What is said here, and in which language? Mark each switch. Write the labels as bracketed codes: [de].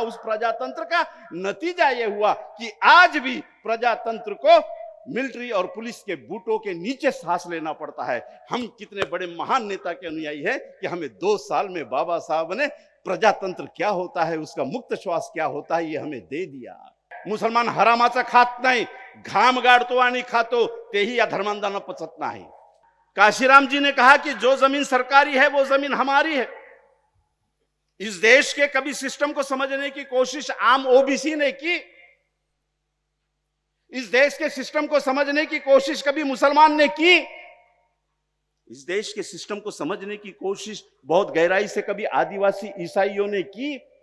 [hi] उस प्रजातंत्र का नतीजा यह हुआ कि आज भी प्रजातंत्र को मिलिट्री और पुलिस के बूटों के नीचे सांस लेना पड़ता है। हम कितने बड़े महान नेता के अनुयायी हैं कि हमें 2 साल में बाबा साहब ने प्रजातंत्र क्या होता है, उसका मुक्त श्वास क्या होता है, ये हमें दे दिया। [mr] मुसलमान हरामाचा खात नाही, घाम गाड़तो आणि खातो, तेही अधर्मांधानं पचत नाही। [hi] काशीराम जी ने कहा कि जो जमीन सरकारी है वो जमीन हमारी है। इस देश के कभी सिस्टम को समझने की कोशिश आम ओबीसी ने की, इस देश के सिस्टम को समझने की कोशिश कभी मुसलमान ने की, इस देश के सिस्टम को समझने की कोशिश बहुत गहराई से कभी आदिवासी ईसाइयों ने की।